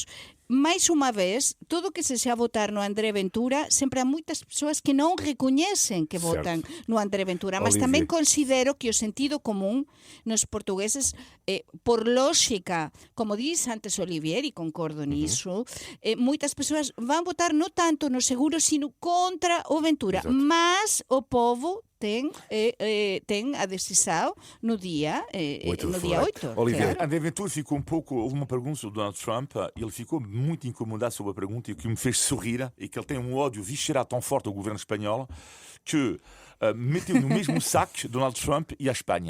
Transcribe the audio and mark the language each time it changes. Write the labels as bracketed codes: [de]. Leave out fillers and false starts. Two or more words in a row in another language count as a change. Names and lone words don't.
[gl] Mais unha vez, todo o que se xa votar no André Ventura, sempre há moitas persoas que non recoñecen que votan no André Ventura, mas tamén considero que o sentido común nos portugueses, por lógica, como diz antes Olivier, e concordo nisso, moitas persoas van votar non tanto no Seguro, sino contra o Ventura, [pt] mas o povo tem a decisão no dia 8. Olivier. André Ventura ficou um pouco. Houve uma pergunta do Donald Trump, ele ficou muito incomodado sobre a pergunta, e o que me fez sorrir é que ele tem um ódio visceral tão forte ao governo espanhol que meteu no mesmo saco Donald Trump e a Espanha.